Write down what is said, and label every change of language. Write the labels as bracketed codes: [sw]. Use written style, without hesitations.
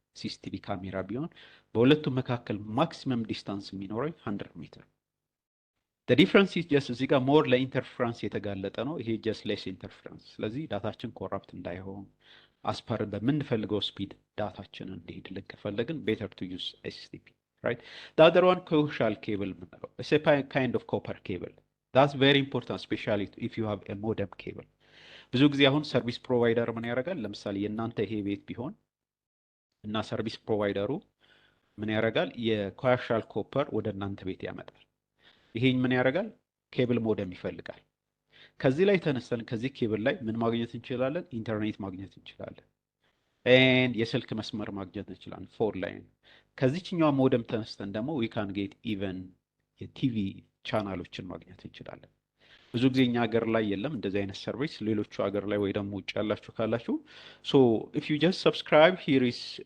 [am] ሲሲቲቪ ካሜራ ቢሆን በሁለቱም መካከል ማክሲመም ዲስታንስ የሚኖረው 100 ሜትር። [en] the difference is just [am] እዚህ ጋር ሞር ለኢንተርፍራንስ የተጋለጠ ነው። ይሄ [en] just less interference። [am] ስለዚህ ዳታችን ኮራፕት እንዳይሆን አስፐር በምንፈልገው ስፒድ ዳታችንን እንዲሄድልን ከፈለግን [en] better to use STP, right? the other one coaxial cable [am] የምንለው [en] it's a kind of copper cable that's very important especially if you have a modem cable። [am] ብዙ ጊዜ አሁን ሰርቪስ ፕሮቫይደር ምን ያደርጋል? ለምሳሌ የእናንተ ይሄ ቤት ቢሆን እና ሰርቪስ ፕሮቫይደሩ ምን ያደርጋል? የኮያሻል ኮፐር ወደ እናንተ ቤት ያመጣል። ይሄን ምን ያደርጋል? ኬብል ሞደም ይፈልጋል። ከዚህ ላይ ተነስተን ከዚህ ኬብል ላይ ምን ማግኘት እንችላለን? ኢንተርኔት ማግኘት እንችላለን። ኤንድ የስልክ መስመር ማግኘት እንችላለን። ፎር ላይን። ከዚህኛው ሞደም ተነስተን ደግሞ [en] ዊ ካን ጌት ኢቨን [am] የቲቪ ቻናሎችን ማግኘት እንችላለን። ብዙ ጊዜ እኛ ሀገር ላይ የለም እንደዚህ አይነት ሰርቪስ። ሌሎቹ ሀገር ላይ ወይ ደግሞ ውጭ ያላችሁ ካላችሁ [en] ሶ ኢፍ ዩ ጀስት ሰብስክራይብ ሂር ኢዝ